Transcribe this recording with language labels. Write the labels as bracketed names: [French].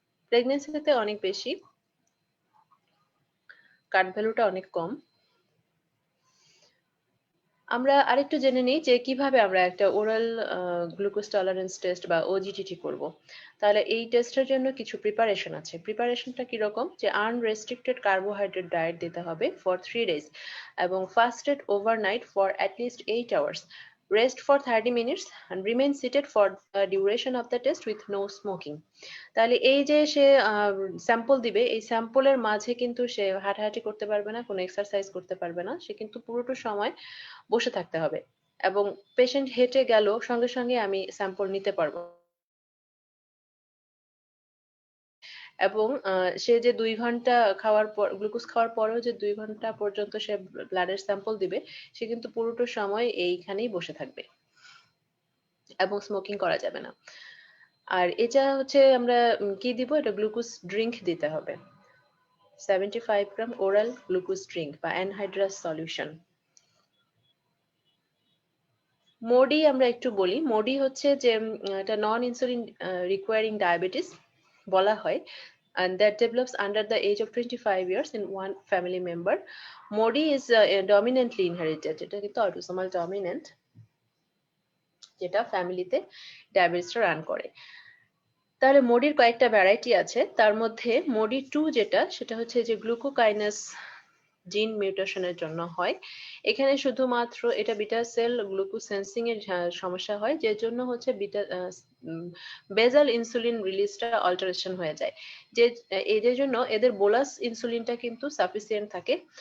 [Bangla] প্রেগনেন্সিতে অনেক বেশি, কাট ভ্যালুটা অনেক কম। আমরা আরেকটু জেনে নিই যে কিভাবে আমরা একটা ওরাল গ্লুকোজ টলারেন্স টেস্ট বা ওজিটিটি করব। তাহলে এই টেস্টের জন্য কিছু প্রিপারেশন আছে। প্রিপারেশনটা কিরকম? [English] যে unrestricted carbohydrate diet [Bangla] দিতে হবে [English] For 3 days এবং fasted overnight for at least 8 hours, rest for 30 minutes and remain seated for the duration of the test with no smoking. [Bangla] তাহলে এই যে সে স্যাম্পল দিবে, এই স্যাম্পলের মাঝে কিন্তু সে হাঁটাহাঁটি করতে পারবে না, কোনো এক্সারসাইজ করতে পারবে না, সে কিন্তু পুরোটা সময় বসে থাকতে হবে। এবং পেশেন্ট হেঁটে গেল, সঙ্গে সঙ্গে আমি স্যাম্পল নিতে পারবো। এবং সে যে 2 ঘন্টা খাওয়ার পর, গ্লুকোজ খাওয়ার পরেও যে 2 ঘন্টা পর্যন্ত সে ব্লাডের স্যাম্পল দিবে, সে কিন্তু পুরোটা সময় এইখানেই বসে থাকবে এবং স্মোকিং করা যাবে না। আর এটা হচ্ছে আমরা কি দিব? এটা গ্লুকোজ ড্রিঙ্ক দিতে হবে, 75 গ্রাম ওরাল গ্লুকোজ ড্রিঙ্ক বা অ্যানহাইড্রাস সলিউশন। মোডি আমরা একটু বলি। মোডি হচ্ছে যে এটা নন ইনসুলিন রিকোয়ারিং ডায়াবেটিস বলা হয়, [English] and that develops under the age of 25 years in one family member. MODY is dominantly inherited. [Bangla] এটা কিন্তু autosomal dominant, যেটা ফ্যামিলিতে ডায়াবেটিসটা রান করে। তাহলে মোডির কয়েকটা ভ্যারাইটি আছে, তার মধ্যে মোডি 2 যেটা, সেটা হচ্ছে যে গ্লুকোকাইনেস জিন মিউটেশনের জন্য হয়। এখানে শুধুমাত্র এটা বিটা সেল গ্লুকোজ সেন্সিং এর সমস্যা হয়, যে জন্য হচ্ছে বিটা বেজাল ইনসুলিন রিলিজটা অল্টারেশন হয়ে যায়, যে এদের জন্য এদের বোলাস ইনসুলিনটা কিন্তু সাফিসিয়েন্ট থাকে।